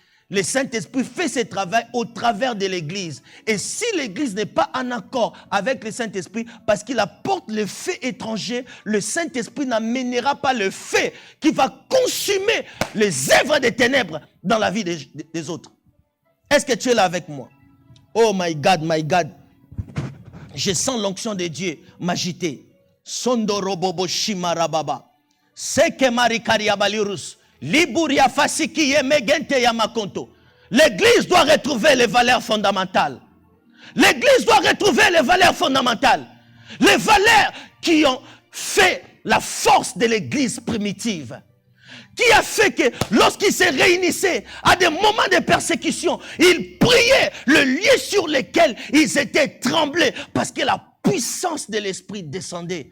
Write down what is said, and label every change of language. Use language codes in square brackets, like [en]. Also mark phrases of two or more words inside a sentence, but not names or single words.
[fr] Le Saint-Esprit fait ses travaux au travers de l'Église. Et si l'Église n'est pas en accord avec le Saint-Esprit, parce qu'il apporte le fait étranger, le Saint-Esprit n'amènera pas le fait qui va consumer les œuvres des ténèbres dans la vie des autres. Est-ce que tu es là avec moi? [en] Oh my God, my God. [fr] Je sens l'onction de Dieu m'agiter. Sondorobobo shimarababa. Seke marikariabalirus. Liburia fasiki yemegente yamakonto. L'église doit retrouver les valeurs fondamentales. L'église doit retrouver les valeurs fondamentales. Les valeurs qui ont fait la force de l'église primitive. Qui a fait que lorsqu'ils se réunissaient à des moments de persécution, ils priaient le lieu sur lequel ils étaient tremblés parce que la puissance de l'esprit descendait.